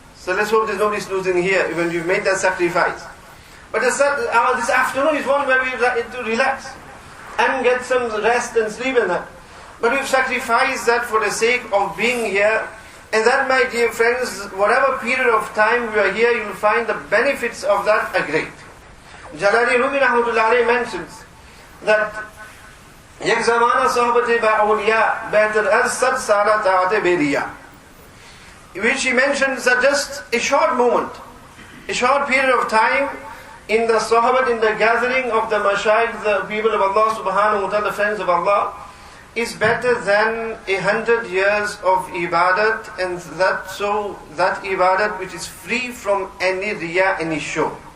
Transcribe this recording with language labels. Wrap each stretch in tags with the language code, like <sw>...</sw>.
<en>So let's hope there's nobody snoozing here when we've made that sacrifice. But this afternoon is one where we like to relax and get some rest and sleep in that. But we've sacrificed that for the sake of being here. And that, my dear friends, whatever period of time we are here, you'll find the benefits of that are great. Jalali Rumi Rahmatullahi mentions that</en> <fa>یک زمانہ صحبت با اولیاء بہتر از 100 سالہ طاعت بیدیا.</fa> <en>which he mentions are just a short moment, a short period of time in the Sahabat, in the gathering of the Mashayikh, the people of Allah subhanahu wa ta'ala, the friends of Allah, is better than 100 years of ibadat, and that ibadat which is free from any riya, any show.</en>